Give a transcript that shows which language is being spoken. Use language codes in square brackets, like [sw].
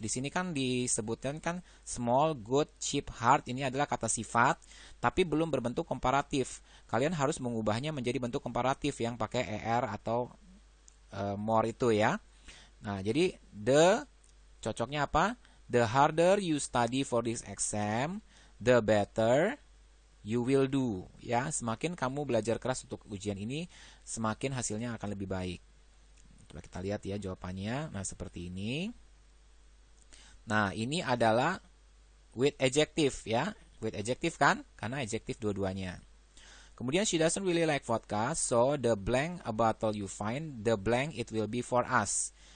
[id] Di sini kan disebutkan kan small, good, cheap, hard, ini adalah kata sifat, tapi belum berbentuk komparatif. Kalian harus mengubahnya menjadi bentuk komparatif yang pakai er atau more itu ya. Nah, jadi the cocoknya apa? [en] The harder you study for this exam, the better you will do. [id] Ya, semakin kamu belajar keras untuk ujian ini, semakin hasilnya akan lebih baik. Coba kita lihat ya jawabannya. Nah, seperti ini. Nah, ini adalah with adjective ya. With adjective kan? Karena adjective dua-duanya. Kemudian [en] she doesn't really like vodka, so the blank a bottle you find, the blank it will be for us.